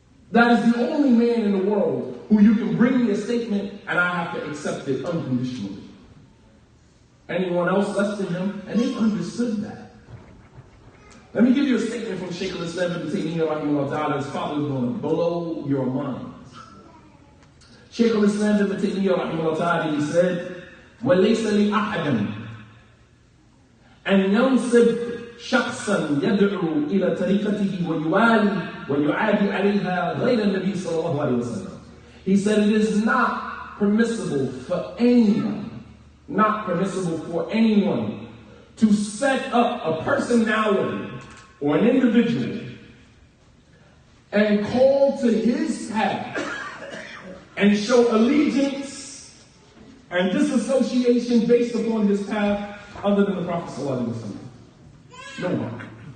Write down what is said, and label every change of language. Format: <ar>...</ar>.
<en>That is the only man in the world who you can bring me a statement and I have to accept it unconditionally. anyone else less than him, and they understood that. Let me give you a statement from Shaykh al-Islam ibn Taymiyyah rahimahullah ta'ala. His father is going to blow your mind. Shaykh al-Islam ibn Taymiyyah rahimahullah ta'ala, he said,</en> <ar>وَلَيْسَ لِأَحَدٍ أَنْ يَنْصِبْ شخصا يدعو إلى طريقته ويوالي ويعادي عليها غير النبي صلى الله عليه وسلم.</ar> <en>He said it is not permissible for anyone, to set up a personality or an individual and call to his path and show allegiance and disassociation based upon his path other than the Prophet sallallahu alaihi wasallam. No one.</en>